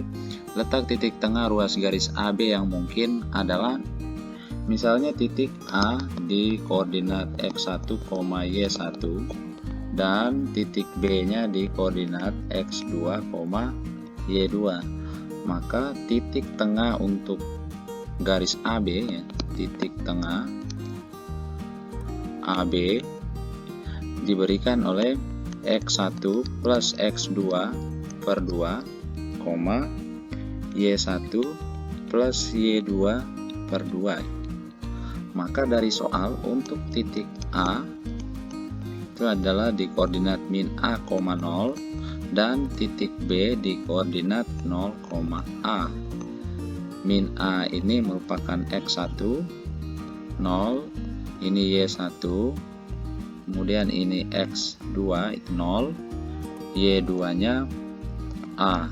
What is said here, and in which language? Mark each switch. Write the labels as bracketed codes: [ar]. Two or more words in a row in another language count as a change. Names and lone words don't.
[id] Letak titik tengah ruas garis AB yang mungkin adalah misalnya titik A di koordinat x1, y1 dan titik B-nya di koordinat x2, y2. Maka titik tengah untuk garis AB ya, titik tengah AB diberikan oleh x1 plus x2 per 2, y1 plus y2 per 2. Maka dari soal untuk titik A itu adalah di koordinat min A, 0 dan titik B di koordinat 0, A. Min A ini merupakan x1, 0, ini y1, kemudian ini x2 itu 0, y2 nya A.